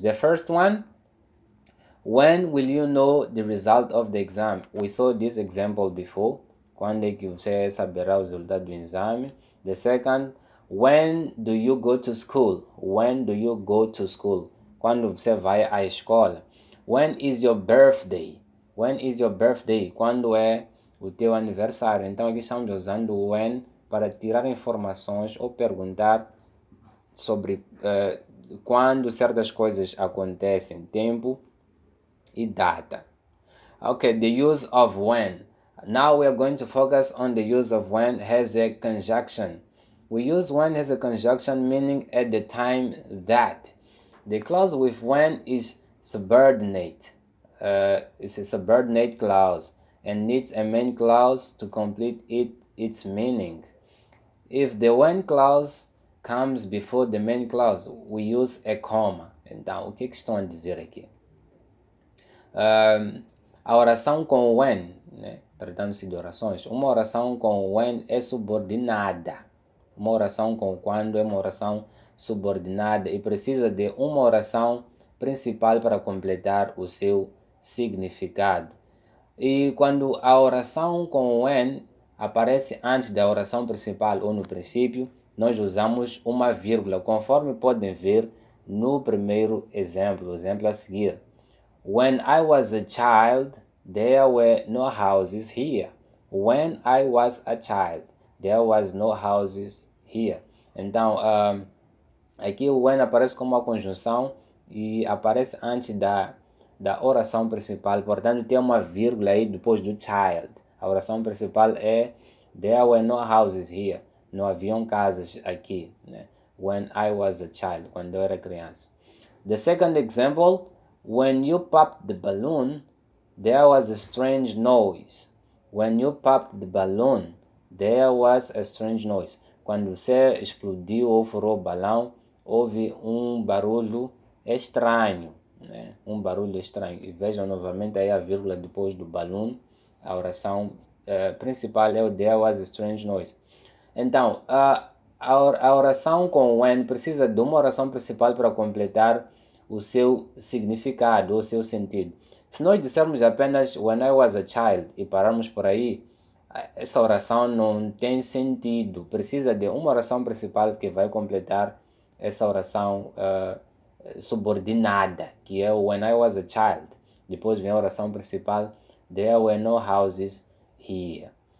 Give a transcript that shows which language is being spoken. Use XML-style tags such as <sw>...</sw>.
<en>The first one, when will you know the result of the exam? We saw this example before.</en> <pt>Quando é que você saberá o resultado do exame?</pt> <en>The second, when do you go to school? When do you go to school?</en> <pt>Quando você vai à escola?</pt> <en>When is your birthday? When is your birthday?</en> <pt>Quando é o teu aniversário? Então aqui estamos usando o when para tirar informações ou perguntar sobre quando certas coisas acontecem, tempo e data.</pt> <en>Okay, the use of when. Now we are going to focus on the use of when as a conjunction. We use when as a conjunction meaning at the time that. The clause with when is subordinate. It's a subordinate clause and needs a main clause to complete its meaning. If the when clause comes before the main clause, we use a comma.</en> <pt>Então, o que estão a dizer aqui? A oração com when, né? Tratando-se de orações, uma oração com when é subordinada. Uma oração com quando é uma oração subordinada e precisa de uma oração principal para completar o seu significado. E quando a oração com when aparece antes da oração principal ou no princípio, nós usamos uma vírgula, conforme podem ver no primeiro exemplo, o exemplo a seguir.</pt> <en>When I was a child, there were no houses here. When I was a child, there was no houses here.</en> <pt>Então, aqui o when aparece como uma conjunção e aparece antes da oração principal. Portanto, tem uma vírgula aí depois do child. A oração principal é</pt> <en>there were no houses here.</en> <pt>Não haviam casas aqui, né?</pt> <en>When I was a child,</en> <pt>quando eu era criança.</pt> <en>The second example, when you popped the balloon, there was a strange noise. When you popped the balloon, there was a strange noise.</en> <pt>Quando você explodiu ou furou o balão, houve um barulho estranho, né? Um barulho estranho. E vejam novamente aí a vírgula depois do balloon. A oração principal é o there was a strange noise. Então, a oração com when precisa de uma oração principal para completar o seu significado, o seu sentido. Se nós dissermos apenas</pt> <en>when I was a child</en> <pt>e pararmos por aí, essa oração não tem sentido. Precisa de uma oração principal que vai completar essa oração subordinada, que é o</pt> <en>when I was a child.</en> <pt>Depois vem a oração principal,</pt> <en>there were no houses here.</en>